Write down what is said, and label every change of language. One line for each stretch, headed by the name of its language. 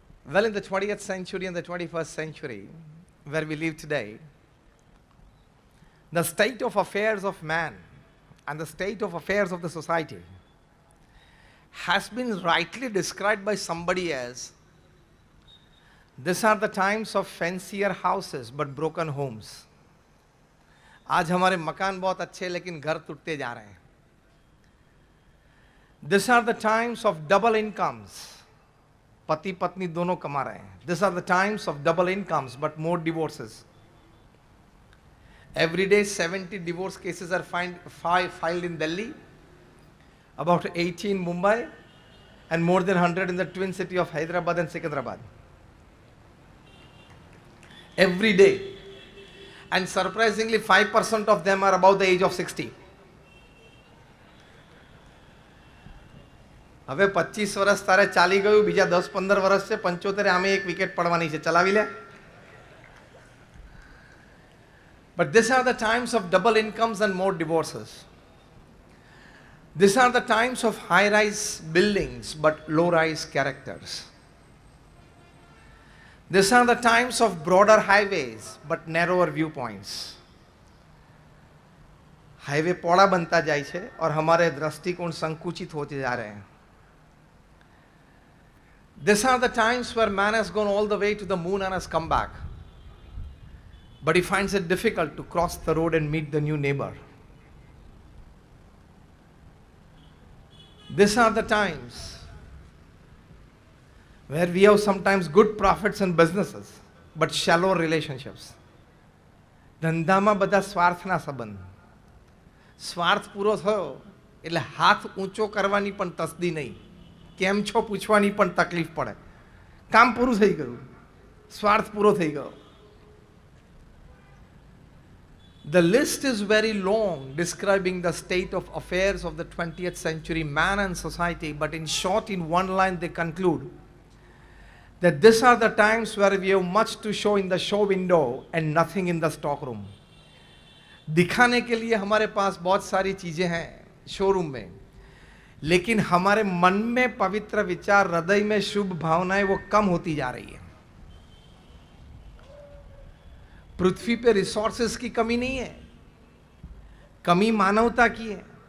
English: Well, in the 20th century and the 21st century, where we live today, the state of affairs of man and the state of affairs of the society has been rightly described by somebody as, these are the times of fancier houses but broken homes.
Hindi: आज हमारे मकान बहुत अच्छे लेकिन घर टूटते जा रहे हैं.
English: These are the times of double incomes.
Hindi: पति पत्नी दोनों कमा रहे हैं.
English: These are the times of double incomes but more divorces. Every day 70 divorce cases are filed in Delhi, about 80 in Mumbai, and more than 100 in the twin city of Hyderabad and Secunderabad. Every day. And surprisingly 5% of them are above the age of 60.
Gujarati: હવે 25 વર્ષ તારે ચાલી ગયું, બીજા 10-15 વર્ષ છે, 75 આમે એક વિકેટ પડવાની છે, ચલાવી લે.
English: But these are the times of double incomes and more divorces. These are the times of high-rise buildings but low-rise characters. These are the times of broader highways but narrower viewpoints.
Hindi: Highway पौड़ा बनता जाए छे और हमारे दृष्टिकोण संकुचित होते जा रहे हैं.
English: These are the times where man has gone all the way to the moon and has come back. But he finds it difficult to cross the road and meet the new neighbor. These are the times where we have sometimes good profits and businesses, but shallow relationships.
Gujarati: ધંધામાં બધા સ્વાર્થના સંબંધ. સ્વાર્થ પૂરો થયો એટલે હાથ ઊંચો કરવાની પણ તસદી નહીં. કેમ છો પૂછવાની પણ તકલીફ પડે. કામ પૂરું થઈ ગયું. સ્વાર્થ પૂરો થઈ ગયો.
English: The list is very long describing the state of affairs of the 20th century man and society, but in short, in one line they conclude that these are the times where we have much to show in the show window and nothing in the stock room.
Hindi: दिखाने के लिए हमारे पास बहुत सारी चीजें हैं showroom में, लेकिन हमारे मन में पवित्र विचार, हृदय में शुभ भावनाएं वो कम होती जा रही है. पृथ्वी पे रिसोर्सेस की कमी नहीं है, कमी मानवता की है.